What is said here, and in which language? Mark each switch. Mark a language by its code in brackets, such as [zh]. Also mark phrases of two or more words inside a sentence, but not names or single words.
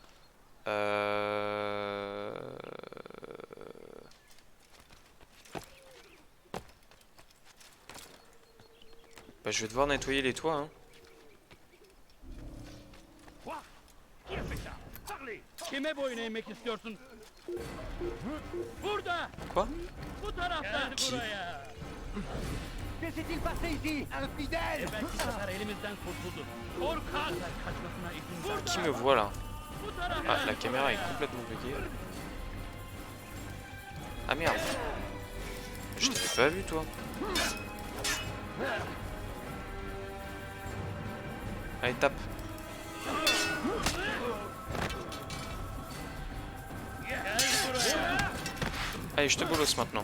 [fr] Bah, je vais devoir nettoyer les toits, hein. Quoi? Qui a fait ça? Parlez. [tr] boyun eğmek istiyorsun? Burada! [fr] Quoi? [tr] Bu tarafta! [fr] Qui? [tr] Buraya! [fr] Que s'est-il passé ici? Infidèle! [tr] Belki sefer elimizden kurtuldu. Korkak! Kaçmasına izin ver. [fr] Qui me voit là? [tr] Bu tarafta! [fr] Ah, la caméra est complètement buggée. Ah merde. Je t'avais pas vu toi. Allez, tape. Allez, je te bolosse maintenant.